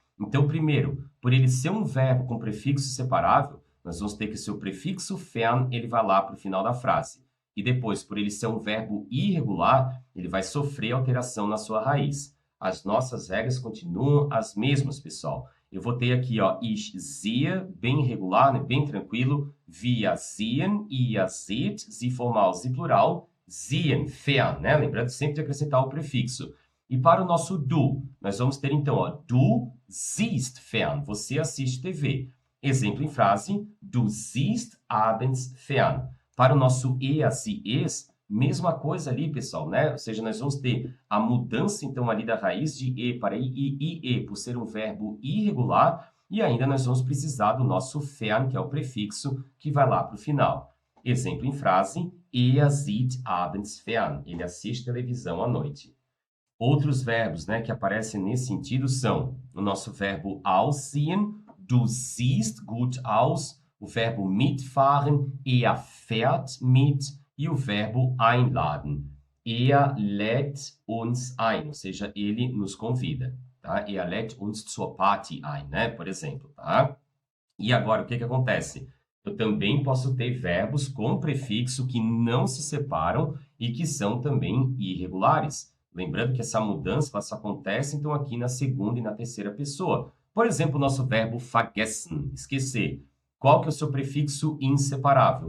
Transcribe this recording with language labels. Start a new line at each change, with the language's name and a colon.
Portuguese: Então, primeiro, por ele ser um verbo com prefixo separável, nós vamos ter que o seu prefixo fern, ele vai lá para o final da frase. E depois, por ele ser um verbo irregular, ele vai sofrer alteração na sua raiz. As nossas regras continuam as mesmas, pessoal. eu vou ter aqui, ó, ich sehe, bem regular, né, bem tranquilo.
German: Wir sehen, ihr seht, sie formal, sie plural, sehen, fern, né?
Portuguese: Lembrando sempre de acrescentar o prefixo. E para o nosso du, nós vamos ter então, ó, du siehst fern, você assiste TV.
German: Exemplo em frase, du siehst abends fern.
Portuguese: Para o nosso sie, es, mesma coisa ali, pessoal, né? Ou seja, nós vamos ter a mudança, então, ali da raiz de e para ie, por ser um verbo irregular, e ainda nós vamos precisar do nosso fern, que é o prefixo, que vai lá para o final.
German: Exemplo em frase, sieht abends fern.
Portuguese: Ele assiste televisão à noite. Outros verbos, né, que aparecem nesse sentido são o nosso verbo aussehen, du siehst gut aus, o verbo mitfahren, fährt mit, e o verbo einladen. Lädt uns ein, ou seja, ele nos convida, tá?
German: Lädt uns zur Party ein, né?
Portuguese: Por exemplo, tá? E agora, o que acontece? Eu também posso ter verbos com prefixo que não se separam e que são também irregulares. Lembrando que essa mudança só acontece, então, aqui na segunda e na terceira pessoa. Por exemplo, o nosso verbo vergessen, esquecer. Qual que é o seu prefixo inseparável?